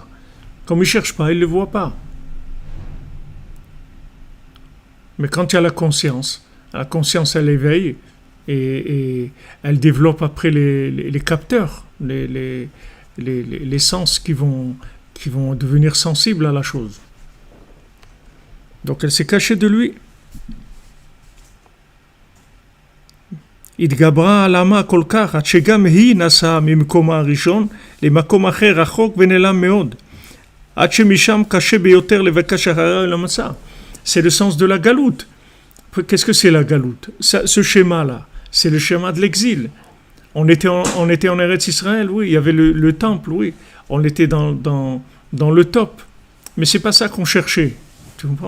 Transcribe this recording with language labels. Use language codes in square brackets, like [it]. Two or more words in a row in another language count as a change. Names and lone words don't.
[fr] Comme ils cherchent pas, ils les voient pas. Mais quand il y a la conscience elle éveille et elle développe après les capteurs, les sens qui vont devenir sensibles à la chose. Donc elle s'est cachée de lui. [he] התגברה העלמה כל כך, עד שגם היא נסעה ממקומה הראשון למקום אחר רחוק ונעלם מאוד. עד שמשם קשה ביותר לבקש אחריה למצא. [fr] C'est le sens de la galoute. Qu'est-ce que c'est la galoute? Ce schéma-là, c'est le schéma de l'exil. On était en Eretz Israël, oui, il y avait le temple, oui. On était dans le top. Mais c'est pas ça qu'on cherchait. Tu comprends?